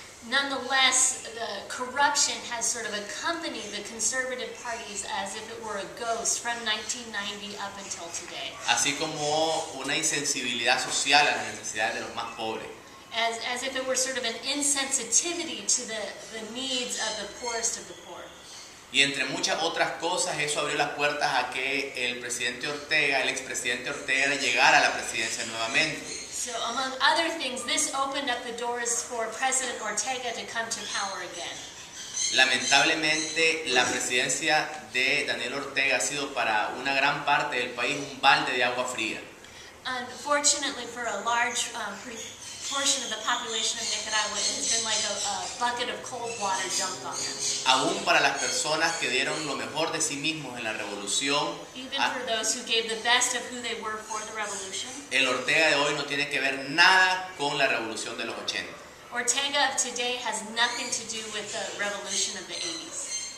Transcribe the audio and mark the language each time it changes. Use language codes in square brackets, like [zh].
[en] Nonetheless, the corruption has sort of accompanied the conservative parties as if it were a ghost from 1990 up until today. [es] Así como una insensibilidad social a las necesidades de los más pobres. [en] As if it were sort of an insensitivity to the needs of the poorest of the poor. [es] Y entre muchas otras cosas, eso abrió las puertas a que el expresidente Ortega, llegara a la presidencia nuevamente. [en] So among other things, this opened up the doors for President Ortega to come to power again. [es] Lamentablemente, la presidencia de Daniel Ortega ha sido para una gran parte del país un balde de agua fría. [en] Unfortunately, for a large portion of the population of Nicaragua, it has been like a bucket of cold water dumped on them. [es] Aún para las personas que dieron lo mejor de sí mismos en la revolución, [en] Even for those who gave the best of who they were for the revolution. [es] El Ortega de hoy no tiene que ver nada con la revolución de los 80. [en] Ortega of today has nothing to do with the revolution of the 80s.